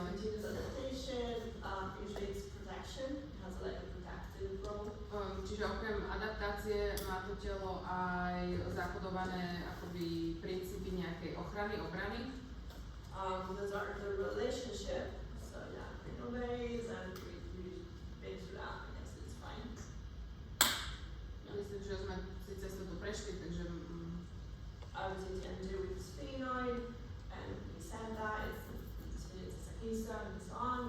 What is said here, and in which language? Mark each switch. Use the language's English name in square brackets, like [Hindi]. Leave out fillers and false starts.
[English] Continuous adaptation. Usually it's protection. It has like a protective role. [Slovak] Čiže okrem adaptácie má to telo aj zakodované akoby princípy nejakej ochrany, obrany. [English] Those are the relationship. So yeah, cranial base and we been through that. I guess it's fine. [Slovak] Myslím, že sme si cez toto prešli, takže [English] Obviously, tend to do with the sphenoid, and we said that it's a keystone and so on.